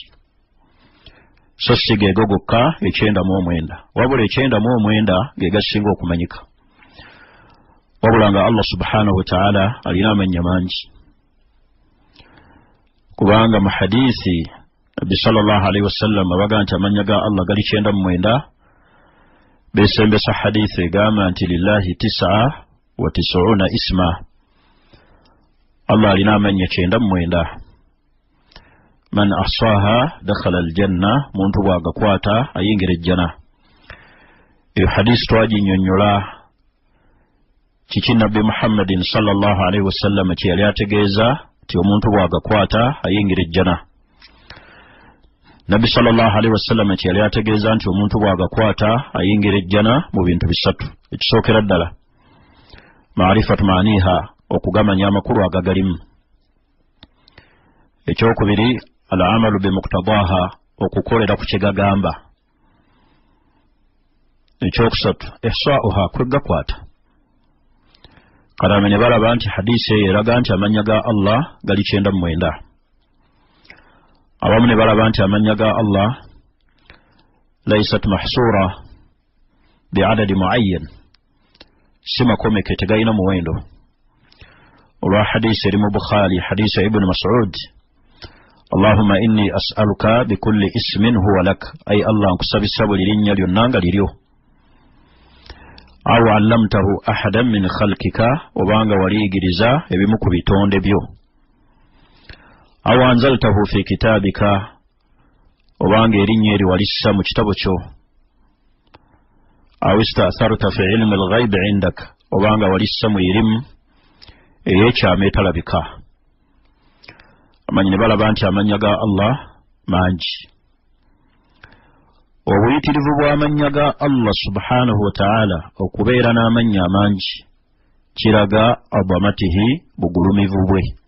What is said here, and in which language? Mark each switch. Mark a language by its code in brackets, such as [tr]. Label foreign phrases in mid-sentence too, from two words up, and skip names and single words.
[lg] So si geego gokka 99, wabula 99 ge gasinga okumanyika. Wabula nga Allah [ar] سبحانه وتعالى [lg] alina amannya mangi, kubanga mu hadiisi Nabbi [ar] صلى الله عليه وسلم [lg] abaga nti amannya ga Allah gali 99. Besembesa hadithi egamba nti [ar] لله 99 اسما, [lg] Allah alina amannya 99. [ar] من أحصاها دخل الجنة, [lg] muntu bwagakwata ayingira ejjana. Eyo hadisi twaginnyonnyola kiki Nabbi Muhammadin [ar] صلى الله عليه وسلم [lg] kye yali ategeeza ti omuntu bwagakwata ayingira ejjana. Nabbi [ar] صلى الله عليه وسلم [lg] kye yali ategeeza nti omuntu bwagakwata ayingira ejjana mu bintu bisatu. Ekisookera ddala [ar] معرفة معانيها, [lg] okugamanya amakulu agagalimu. Ekyokubiri [ar] العمل بمقتضاها, [lg] okukolera ku kye gagamba. Ekyokusatu ihsa'uha, kwegakwata. Karame ne balaba nti hadisi eyo eraga nti amannya ga Allah gali 99. Awamu ne balaba nti amannya ga Allah [ar] ليست محصورة بعدد معين, [lg] si makomeke, tegalina muwendo. Olwa hadisi eri mu Bukhari, hadisi Ibn Mas'ud, [ar] اللهم إني أسألك بكل اسم هو لك, [lg] ay Allah nkusabisa buli linnya lyonna nga liryo. [ar] أو علمته أحدا من خلقك, [lg] obanga waliyigiriza ebimu ku bitonde byo. [ar] أو أنزلته في كتابك, [lg] obanga erinnya eri walissa mu kitabo kyo. [ar] أو استأثرت في علم الغيب عندك, [lg] obanga walissa mu irimu ey'ekyama etalabika. Amanyi ne balaba nti amannya ga Allah mangi. Obuyitirivu bw'amannya ga Allah [ar] سبحانه وتعالى [lg] okubeera n'amannya amangi kiraga adhamatihi, bugulumivu bwe.